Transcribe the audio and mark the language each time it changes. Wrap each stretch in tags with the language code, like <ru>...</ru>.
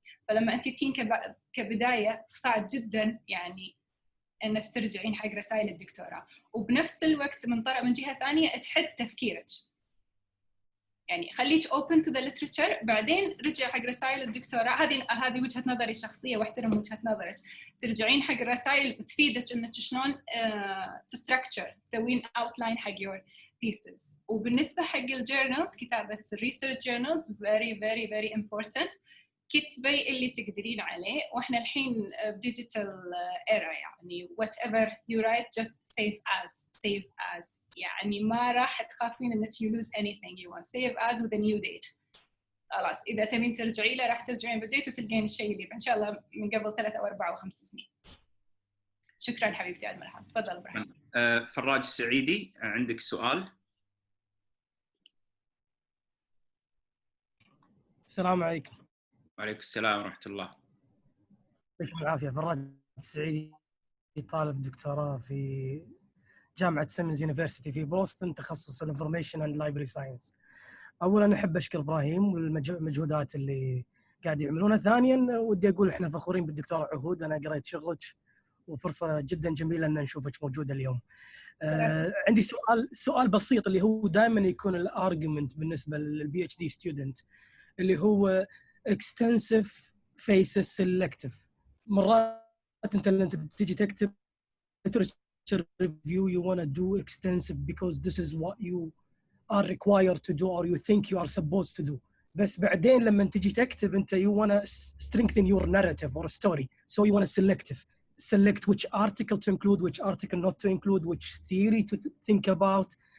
<ar>فلما أنت تين كبداية صعب جدا يعني إنك ترجعين حق رسائل الدكتوراه، وبنفس الوقت من جهة ثانية تحد تفكيرك، يعني خليك</ar> <en>open to the literature،</en> <ar>بعدين رجع حق رسائل الدكتوراه. هذه وجهة نظري الشخصية واحترم وجهة نظرك. ترجعين حق الرسائل وتفيدك إنك شلون تستراكشر، تسوين outline حق</ar> <en>your thesis.</en> <ar>وبالنسبة حق الجورنالز، كتابة</ar> <en>research journals very very very important.</en> <ar>كتبي اللي تقدرين عليه، واحنا الحين</ar> <en>digital era، يعني whatever you write just save as،</en> <ar>يعني ما راح تخافين انك</ar> <en>you lose anything you want. save as with a new date.</en> <ar>خلاص إذا تبين ترجعي له راح ترجعين بالديت وتلقين الشيء اللي إن شاء الله من قبل 3 أو 4 أو 5 سنين. شكرا حبيبتي عاد مرحبا. تفضل إبراهيم. فراج السعيدي عندك سؤال؟ السلام عليكم. وعليكم السلام ورحمة الله. يعطيكم العافية. فراج السعيدي طالب دكتوراه في جامعة سيمنز يونيفرسيتي في بوسطن، تخصص الانفورميشن اند لايبرري ساينس. اولا احب اشكر ابراهيم والمجهودات اللي قاعد يعملونها. ثانيا ودي اقول احنا فخورين بالدكتور عهود، انا قريت شغلك وفرصه جدا جميله ان نشوفك موجوده اليوم. عندي سؤال بسيط اللي هو دائما يكون الارجيومنت بالنسبه للبي اتش دي ستودنت اللي هو</ar> <en>extensive faces selective.</en> <ar>مرات انت بتيجي تكتب</ar> <en>literature review you want to do extensive because this is what you are required to do or you think you are supposed to do.</en> <ar>بس بعدين لما تيجي تكتب انت</ar> <en>you want to strengthen your narrative or story, so you want to select which article to include, which article not to include, which theory to think about.</en>